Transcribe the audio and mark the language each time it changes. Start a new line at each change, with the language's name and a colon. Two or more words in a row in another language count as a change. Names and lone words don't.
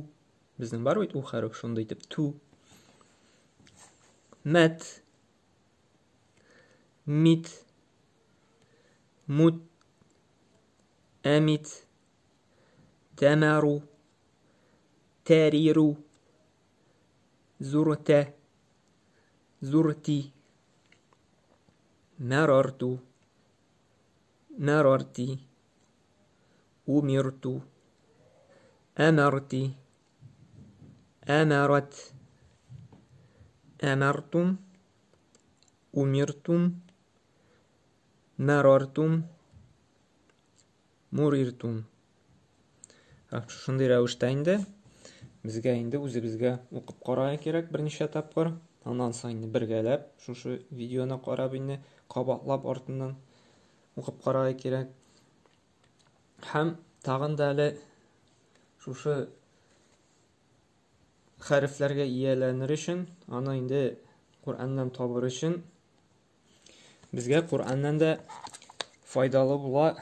Tatar: Безнең бар бит у хәреф, шундый итеп ту. Мат, мит, мут, амит, тамару, тариру, зурта, зурти.
Arabic: مررت مررت أمرت أمرت أمرت أمرتم أمرتم مررتم مررتم.
Tatar: Шундый рәвештә инде безгә инде үзебезгә укып карарга кирәк берничә тапкыр. Аннан соң бергәләп шушы видеоны карап инде кабатлап артыннан укып карарга кирәк. Һәм тагын да әле шушы хәрефләргә ияләнер өчен, аны инде Кураннан табыр өчен безгә Кураннан да файдалы була.